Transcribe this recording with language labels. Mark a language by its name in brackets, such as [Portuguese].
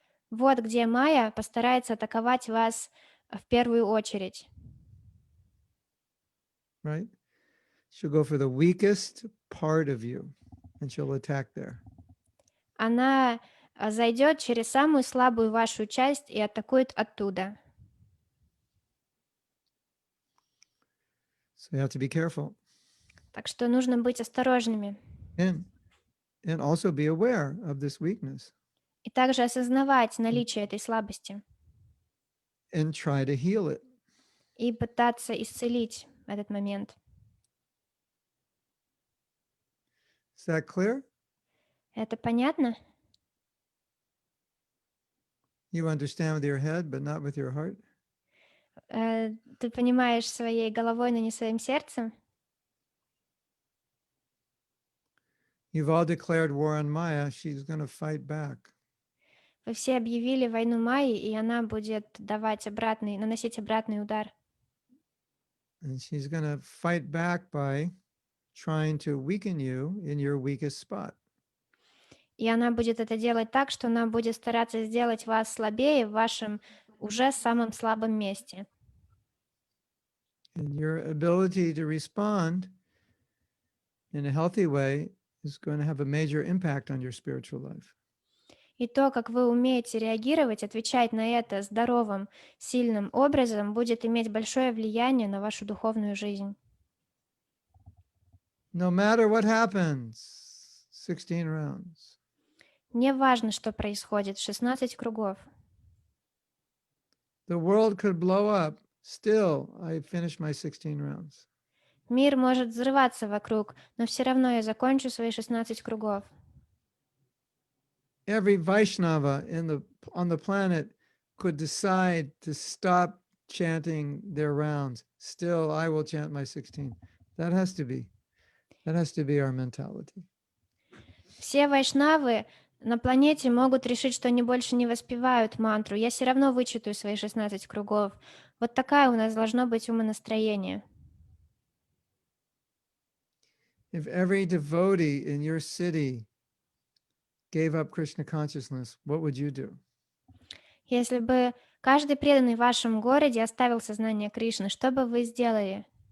[Russian] Вот где Майя постарается атаковать вас в первую очередь. [English] Right? She'll go for the weakest part of you and she'll attack there. [Russian] Она зайдет через самую слабую вашу часть и атакует оттуда. [English] So you have to be careful [Russian] Так что нужно быть осторожными. [English] and also be aware of this weakness [Russian] И также осознавать наличие этой слабости [English] and try to heal it. [Russian] и пытаться исцелить этот момент. [English] Is that clear? [Russian] Это понятно? [English] You understand with your head, but not with your heart? [Russian] Ты понимаешь своей головой, но не своим сердцем? [English] You've all declared war on Maya. She's going to fight back. [Russian] Вы все объявили войну Майи, и она будет наносить обратный удар. [English] And she's going to fight back by trying to weaken you in your weakest spot. [Russian] И она будет это делать так, что она будет стараться сделать вас слабее в вашем уже самом слабом месте. [English] And your ability to respond in a healthy way is going to have a major impact on your spiritual life. [Russian] И то, как вы умеете реагировать, отвечать на это здоровым, сильным образом, будет иметь большое влияние на вашу духовную жизнь. [English] No matter what happens, 16 rounds. [Russian] Не важно, что происходит, 16 кругов. [English] The world could blow up. Still, I finished my 16 rounds. [Russian] Мир может взрываться вокруг, но все равно я закончу свои 16 кругов. [English] Every Vaishnava on the planet could decide to stop chanting their rounds. Still, I will chant my 16. That has to be our mentality. [Russian] Все вайшнавы на планете могут решить, что они больше не воспевают мантру. Я все равно вычитаю свои 16 кругов. Вот такая у нас должно быть умонастроение. [English] If every devotee in your city gave up Krishna consciousness, what would you do? [Russian] Если бы каждый преданный в вашем городе оставил сознание Кришны, что бы вы сделали?